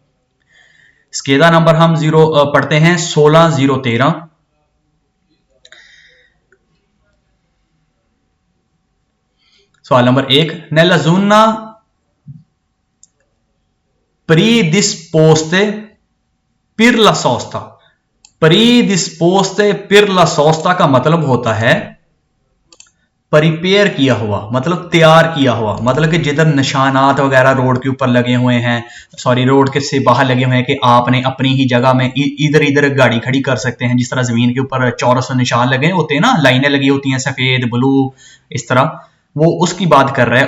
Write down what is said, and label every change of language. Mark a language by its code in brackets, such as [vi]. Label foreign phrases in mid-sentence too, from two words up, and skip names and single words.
[hi] स्केदा नंबर हम पढ़ते हैं 16013। सवाल नंबर 1, [it] nella zona predisposte per la sosta। predisposte per la sosta [hi] का मतलब होता है परिपेयर किया हुआ, मतलब तैयार किया हुआ, मतलब कि जिधर निशानात वगैरह रोड के ऊपर लगे हुए हैं, सॉरी रोड के से बाहर लगे हुए हैं, कि आपने अपनी ही जगह में इधर इधर गाड़ी खड़ी कर सकते हैं। जिस तरह जमीन के ऊपर चौरस निशान लगे होते हैं ना, लाइनें लगी होती हैं सफेद ब्लू इस तरह, वो उसकी बात कर रहा है।